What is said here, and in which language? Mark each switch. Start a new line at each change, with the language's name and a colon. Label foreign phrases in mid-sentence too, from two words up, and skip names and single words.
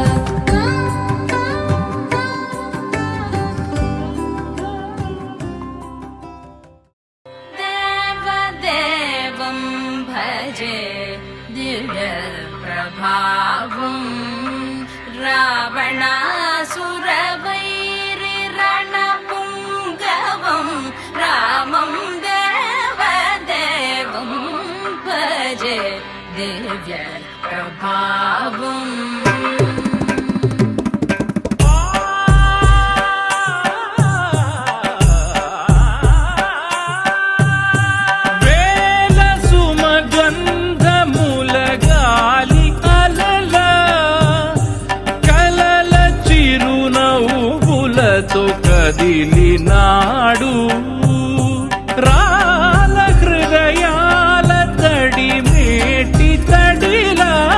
Sanskrit: देवदेवं भजे दिव्यप्रभावं रावणासुरवैरिरणपुङ्गवं रामं देवदेवं भजे दिव्यप्रभावम्
Telugu: వేల సుమగంధముల గాలి అలల కలల చిరునవ్వులతో కదిలినాడు రాల హృదయాల తడి మేటి తడిలా